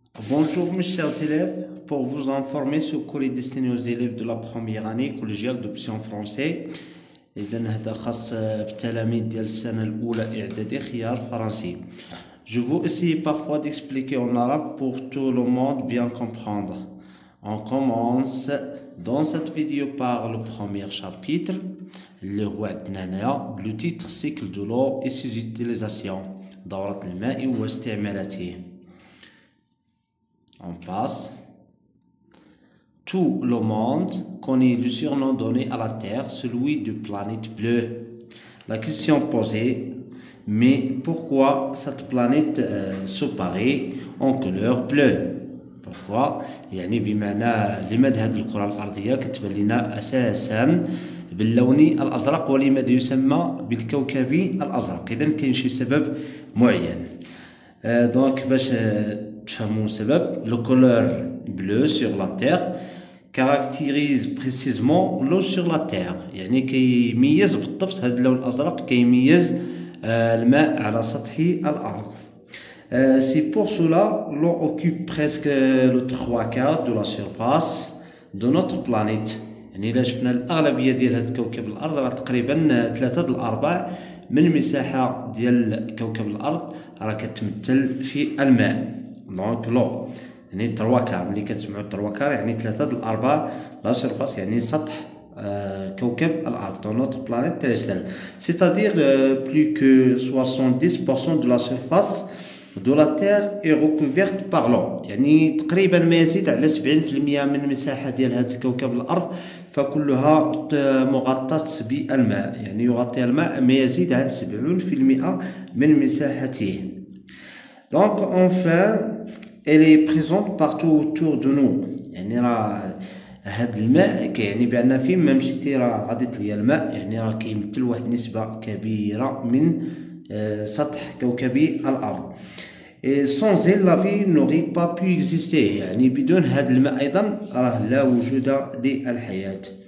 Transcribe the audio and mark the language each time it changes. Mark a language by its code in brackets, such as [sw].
[fr] Bonjour mes chers élèves, pour vous informer ce cours est destiné aux élèves de la première année collégiale d'option français. [ar] إذن هذا خاص بالتلاميذ ديال السنة الأولى إعدادي خيار فرنسي. [fr] Je vais essayer parfois d'expliquer en arabe pour tout le monde bien comprendre. On commence dans cette vidéo par le premier chapitre, le titre cycle de l'eau et ses utilisations. [ar] دورة الماء واستعمالاته. [fr] On passe. Tout le monde connaît le surnom donné à la Terre, celui de planète bleue. La question posée, mais pourquoi cette planète se paraît en couleur bleue? [ar] Pourquoi؟ يعني بمعنى لماذا هذه الكرة الأرضية كتبان لنا أساسا باللون الأزرق ولماذا يسمى بالكوكب الأزرق؟ إذا كاين شي سبب معين. دونك باش تفهموا السبب، لو كولور [fr] bleu sur la terre [ar] caractérise précisément l'eau sur la terre، يعني كيميز بالضبط هذا اللون الأزرق كيميز الماء على سطح الأرض. [fr] C'est pour cela l'eau occupe presque le 3/4 de la surface de notre planète. [ar] يعني إلا شفنا الأغلبية ديال هذا كوكب الأرض راه تقريبا 3/4 من المساحة ديال كوكب الأرض راه كتمثل في الماء. دونك لو يعني 3/4 ملي كتسمعوا 3/4 يعني 3/4 لا سيرفاس يعني سطح كوكب الأرض [fr] dans notre planète terrestre. C'est-à-dire plus que 70% de la surface de la Terre est recouverte par l'eau. [ar] يعني تقريبا ما يزيد على 70% من المساحة ديال هذا كوكب الأرض فكلها مغطاة بالماء، يعني يغطي الماء ما يزيد عن 70% من مساحته. [fr] Donc enfin elle est présente partout autour de nous. [ar] يعني راه هاد الماء كيعني بأن فين ما مشيتي راه غادي تلقى الماء، يعني راه كيمثل واحد النسبة كبيرة من سطح كوكب الأرض. [fr] Et sans elle la vie n'aurait pas pu exister، [ar] يعني بدون هاد الماء أيضا راه لا وجود للحياة.